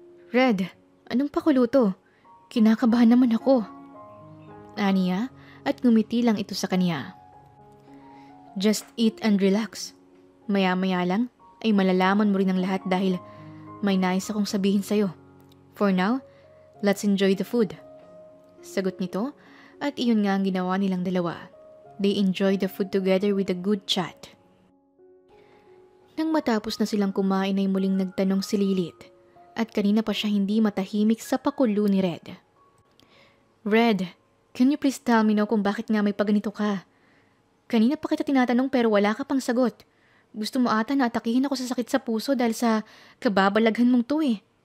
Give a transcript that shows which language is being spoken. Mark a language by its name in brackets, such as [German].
[Filipino] Red, anong pakuluto? Kinakabahan naman ako. Aniya at ngumiti lang ito sa kanya. [English] Just eat and relax. [Filipino] Maya-maya lang ay malalaman mo rin ang lahat dahil may nais akong sabihin sa'yo. [English] For now, let's enjoy the food. [Filipino] Sagot nito at iyon nga ang ginawa nilang dalawa. [English] They enjoyed the food together with a good chat. [Filipino] Nang matapos na silang kumain ay muling nagtanong si Lilith at kanina pa siya hindi matahimik sa pakulo ni Red. Red, [English] can you please tell me [Filipino] kung bakit nga may paganito ka? Kanina pa kita tinatanong pero wala ka pang sagot. Gusto mo ata na atakihin ako sa sakit sa puso dahil sa kababalaghan mong to eh.